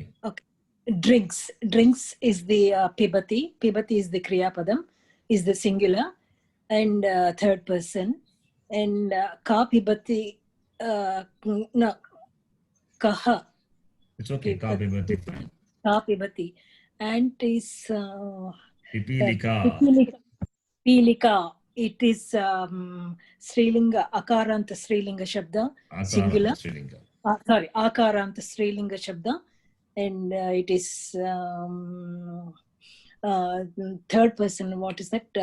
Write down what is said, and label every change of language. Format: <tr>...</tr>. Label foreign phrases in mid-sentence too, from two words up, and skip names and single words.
<en>Okay. Drinks. Drinks is the Pibati. Pibati is the</en> <sa>क्रियापदम्,</sa> <en>is the singular, and third person. And</en> <sa>कः पिबति,</sa> <en>no, Kaha. It's okay.</en> <sa>कः पिबति,</sa> <en>fine.</en> <sa>कः पिबति.</sa> <en>And is Pipilika. Pilika. It is Srilinga,</en> <sa>अकारान्त स्त्रीलिङ्ग शब्द,</sa> <en>singular. Srilinga. Sorry,</en> <sa>अकारान्त स्त्रीलिङ्ग शब्द.</sa> <en>And it is third person. What is that?</en>